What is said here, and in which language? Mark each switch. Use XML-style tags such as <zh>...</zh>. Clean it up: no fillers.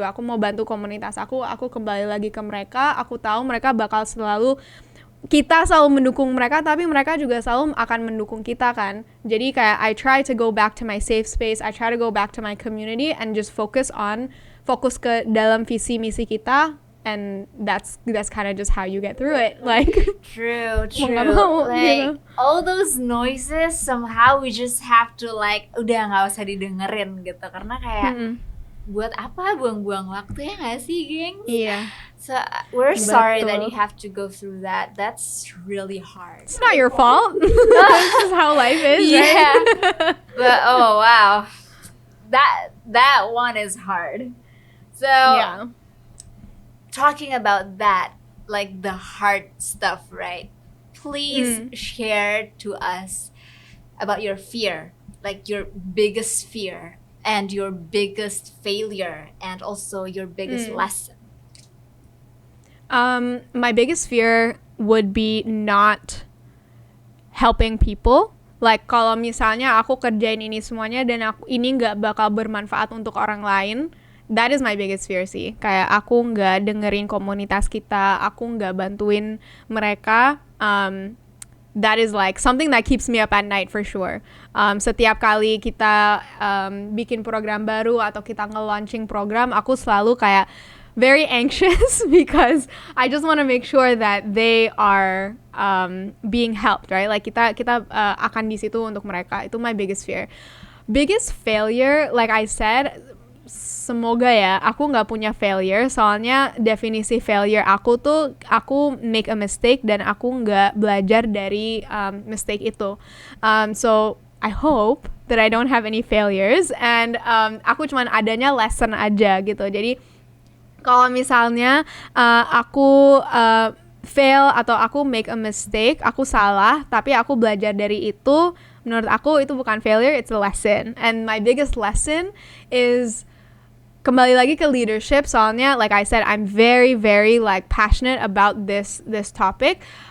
<id>Aku mau bantu komunitas aku kembali lagi ke mereka. Aku tahu mereka bakal kita selalu mendukung mereka, tapi mereka juga selalu akan mendukung kita kan. Jadi kayak</id> <en>I try to go back to my safe space, I try to go back to my community and just</en> <id>fokus ke dalam visi misi kita,</id> <en>and that's kind of just how you get through it. Like true</en> <id>mau,</id> <en>like all those noises somehow we just have to like</en> <id>udah nggak usah didengerin gitu, karena kayak buat apa buang-buang waktu ya nggak sih, gengs? Iya.</id> <en>So we're sorry that you have to go through that. That's really hard. It's not your fault. This is how life is, yeah. right? But oh wow, that one is hard. So Yeah. talking about that, like the hard stuff, right? Please share to us about your fear, like your biggest fear and your biggest failure, and also your biggest lesson. My biggest fear would be not helping people.</en> <id>Like kalau misalnya aku kerjain ini semuanya dan ini nggak bakal bermanfaat untuk orang lain,</id> <en>that is my biggest fear</en> <id>sih. Kayak aku nggak dengerin komunitas kita, aku nggak bantuin mereka.</id> <en>That is like something that keeps me up at night for sure.</en> <id>Setiap kali kita bikin program baru atau kita nge-launching program, aku selalu kayak</id> <en>very anxious because I just want to make sure that they are being helped, right?</en> <id>Like kita akan di situ untuk mereka. Itu</id> <en>my biggest fear. Biggest failure, like I said,</en> <id>semoga ya aku nggak punya failure, soalnya definisi failure aku tuh aku</id> <en>make a mistake</en> <id>dan aku nggak belajar dari mistake itu.</id> <en>So I hope that I don't have any failures and</en> <id>aku cuman adanya lesson aja gitu. Jadi kalau misalnya aku fail atau aku</id> <en>make a mistake,</en> <id>aku salah tapi aku belajar dari itu, menurut aku itu bukan failure,</id> <en>it's a lesson. And my biggest lesson is</en> <id>kembali lagi ke leadership, soalnya</id> <en>like I said, I'm very very like passionate about this topic.</en>